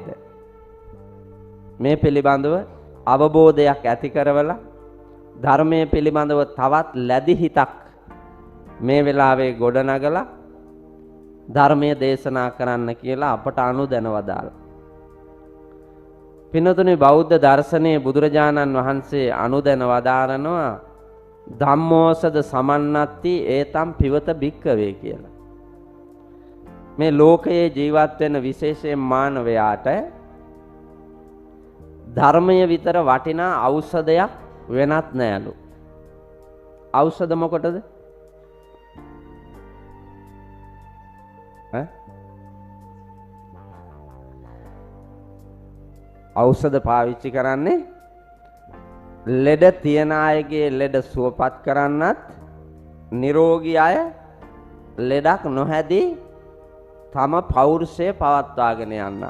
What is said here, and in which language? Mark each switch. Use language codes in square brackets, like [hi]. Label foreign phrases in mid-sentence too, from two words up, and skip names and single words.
[si] මේ පිළිබඳව අවබෝධයක් ඇති කරවලා ධර්මයේ පිළිබඳව තවත් ලැබි හිතක් මේ වෙලාවේ ගොඩනගලා ධර්මයේ දේශනා කරන්න කියලා අපට අනුදැන වදාළා. පින්වතුනි, බෞද්ධ දර්ශනයේ බුදුරජාණන් වහන්සේ අනුදැන වදාරනවා [pi] ධම්මෝසද සමන්නත්ති ඒතම් පිවත භික්කවේ [si] කියලා. මේ ලෝකයේ ජීවත් වෙන විශේෂයෙන් මානවයාට ධර්මය විතර වටිනා ඖෂධයක් වෙනත් නෑලු. ඖෂධ මොකටද? ඖෂධ පාවිච්චි කරන්නේ ලෙඩ තියන අයගේ ලෙඩ සුවපත් කරන්නත්, නිරෝගී අය ලෙඩක් නොහැදී තම පෞරුෂය පවත්වාගෙන යන්නත්.